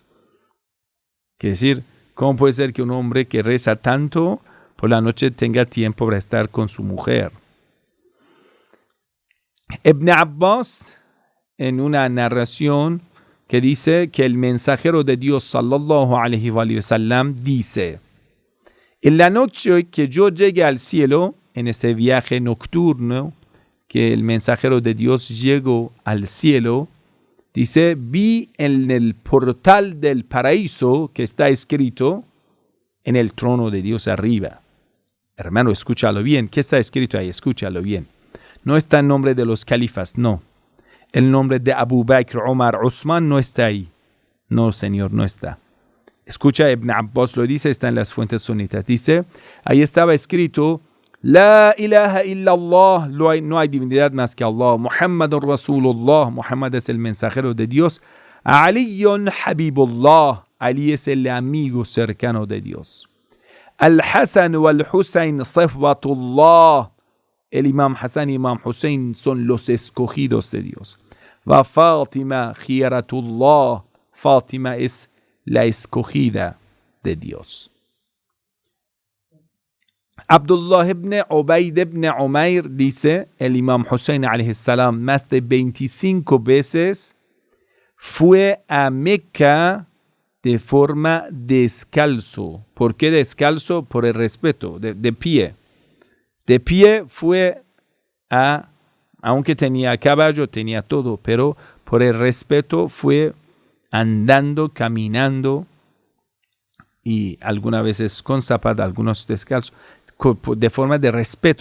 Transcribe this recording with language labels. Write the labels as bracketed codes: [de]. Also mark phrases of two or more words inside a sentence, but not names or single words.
[es] Es decir, ¿cómo puede ser que un hombre que reza tanto por la noche tenga tiempo para estar con su mujer? Ibn Abbas, en una narración que dice que el mensajero de Dios [ar] صلى الله عليه وسلم [es] dice, en la noche que yo llegue al cielo, en ese viaje nocturno, que el mensajero de Dios llegó al cielo, dice, vi en el portal del paraíso que está escrito en el trono de Dios arriba. Hermano, escúchalo bien. ¿Qué está escrito ahí? Escúchalo bien. No está el nombre de los califas, no. El nombre de Abu Bakr, Omar, Usman no está ahí. No, señor, no está. Escucha, Ibn Abbas lo dice, está en las fuentes sunitas. Dice, ahí estaba escrito, [ar] لا إله إلا الله, [es] no hay divinidad más que Allah. [ar] محمد رسول الله, [es] Muhammad es el mensajero de Dios. [ar] علي حبيب الله, [es] Ali es el amigo cercano de Dios. [ar] الحسن والحسين صفوة الله, [es] el Imam Hassan y Imam Hussein son los escogidos de Dios. [ar] وفاطمة خيرة الله, [es] Fátima es la escogida de Dios. Abdullah ibn Ubayd ibn Umayr dice, el Imam Hussein [ar] عليه السلام [es] más de 25 veces fue a Meca de forma descalzo. ¿Por qué descalzo? Por el respeto, de pie. De pie fue aunque tenía caballo, tenía todo, pero por el respeto fue andando, caminando y algunas veces con zapatos, algunos descalzos, de forma de respeto.